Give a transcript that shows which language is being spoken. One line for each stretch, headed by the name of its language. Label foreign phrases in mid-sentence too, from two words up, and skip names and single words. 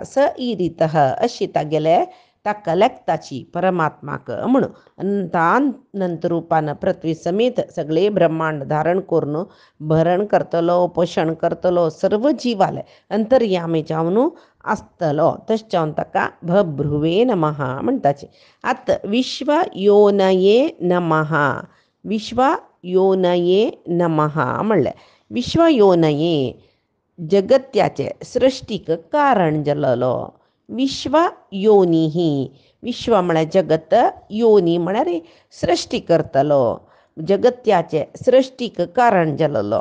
Sanskrit: स ईरितः
Konkani: अशी तागेले ताका लेखताची परमात्माक म्हणून. अनंत रुपान पृथ्वी समेत सगळे ब्रह्मांड धारण करून भरण करतलो पोषण करतलो सर्व जीवाले अंतर्यामी जावन आसतलो. तशें जावन ताका
Sanskrit: बभ्रुवे नमः
Konkani: म्हणटाचे.
Sanskrit: आतां विश्व योनये नमः. विश्व योनये नमः
Konkani: म्हणलें.
Sanskrit: विश्व योनये
Konkani: जगत्याचे सृश्टीक कारण जाल्लो.
Sanskrit: विश्व योनिः.
Konkani: विश्व म्हळ्यार जगत, योनी म्हळ्यार सृश्टी करतलो. जगत्याचे सृश्टीक कारण जाल्लो.